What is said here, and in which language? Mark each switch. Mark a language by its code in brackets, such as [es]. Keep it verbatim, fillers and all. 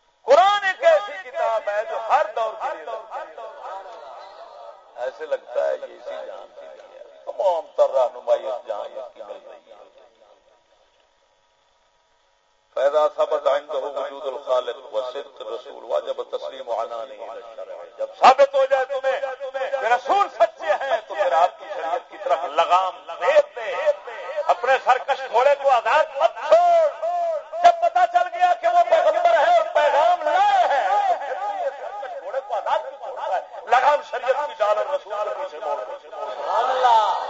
[ur] قرآن ایک ایسی کتاب ہے جو ہر دور کے لیے لگتی ہے. ایسے لگتا ہے یہ اسی جان سے تمام تر رہنمائی اس جان کی مل رہی ہے. [ar] فإذا ثبت عنده وجود الخالق وصدق الرسول واجب التسلیم عنانه الى الشرع. [ur] جب ثابت ہو جائے تمہیں کہ رسول سچے ہیں تو پھر آپ کی شریعت کی طرف لگام پھیر دے. اپنے سرکش گھوڑے کو آزاد مت چھوڑ. جب پتا چل گیا کہ وہ پیغمبر ہے اور پیغام لائے ہیں تو پھر سرکش گھوڑے کو آزاد کیوں چھوڑتا ہے؟ لگام شریعت کی ڈال اور رسول کو چھوڑ دے. سبحان اللہ.